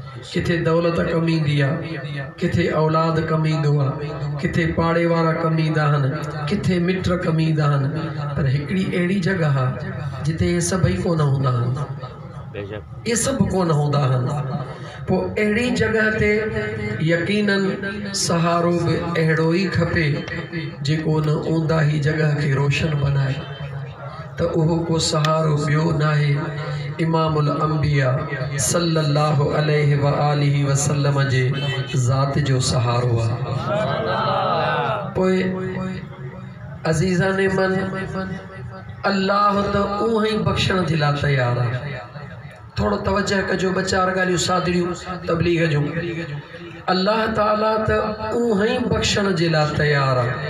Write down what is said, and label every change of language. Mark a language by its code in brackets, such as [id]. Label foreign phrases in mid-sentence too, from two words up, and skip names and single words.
[sd] किथे दौलत कम ईंदी आहे, किथे औलाद कम ईंदो आहे, किथे पाड़े वारा कम ईंदा आहिनि, किथे मिट कम ईंदा आहिनि, पर हिकिड़ी अहिड़ी जॻह आहे जिते इहे सभई कोन हूंदा आहिनि, इहे सभु कोन हूंदा आहिनि। पोइ अहिड़ी जॻह ते यकीनन सहारो बि अहिड़ो ई खपे जेको उन ऊंदाही जॻह खे रोशन बनाए। त उहो को सहारो ॿियो नाहे, [ar] إمام الأنبياء صلى الله عليه وآله وسلم [sd] जे ज़ात जो सहारो आहे। पोइ [fa] عزیزان من, [sd] अल्लाह त उहो ई बख़्शण जे लाइ तयारु आहे। थोड़ो तवज्जो कजो, ॿ चार ॻाल्हियूं सादड़ियूं तबलीग जूं। अल्लाह ताला त उहो ई बख़्शण जे लाइ तयारु आहे।